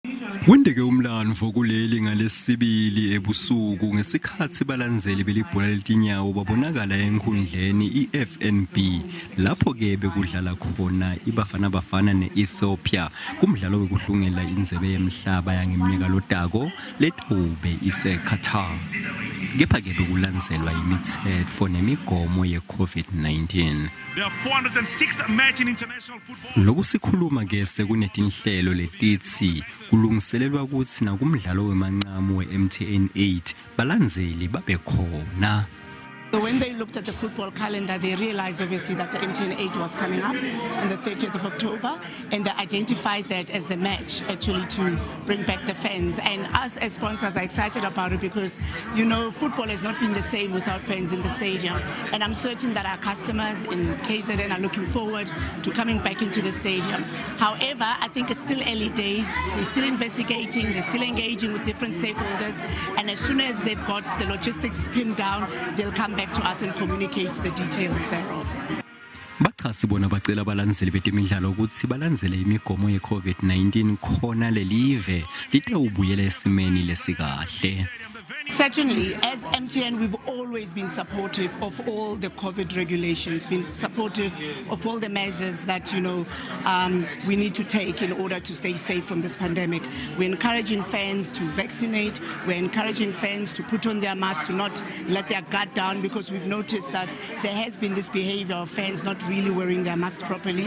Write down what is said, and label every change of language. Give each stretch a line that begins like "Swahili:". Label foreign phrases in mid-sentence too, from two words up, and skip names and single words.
Swati: Wendeke umlando kuleli ngalesibili ebusuku ngesikhathi balandzeli belibhola letinyawo babonakala enkundleni iFNB lapho ke bekudlala khona iBafana neEthiopia kumdlalo wekuhlungela indzebe yemhlaba yangeminyaka lotako letube iseQatar. Kepha ke bekulandzelwa imitsetfo nemigomo ye-COVID-19.
English: There are 406th match in international football.
Swati: Lokusikhuluma ke sekunetinhlelo letitsi kulungiselelwa kutsi nakumdlalo wemanqamu we-MTN 8 balandzeli babe khona.
English: So when they looked at the football calendar, they realized obviously that the MTN 8 was coming up on the 30th of October, and they identified that as the match actually to bring back the fans. And us as sponsors are excited about it because, you know, football has not been the same without fans in the stadium. And I'm certain that our customers in KZN are looking forward to coming back into the stadium. However, I think it's still early days. They're still investigating, they're still engaging with different stakeholders. And as soon as they've got the logistics pinned down, they'll come back to us and communicate the details thereof.
Swati: Bachasi bona bacela abalandzeli betemidlalo ukuthi balandzele imigomo ye-COVID-19 khona lelive litawubuyela esimeni lesikahle.
English: Certainly, as MTN, we've always been supportive of all the COVID regulations, been supportive of all the measures that, you know, we need to take in order to stay safe from this pandemic. We're encouraging fans to vaccinate. We're encouraging fans to put on their masks, to not let their guard down, because we've noticed that there has been this behavior of fans not really wearing their masks properly.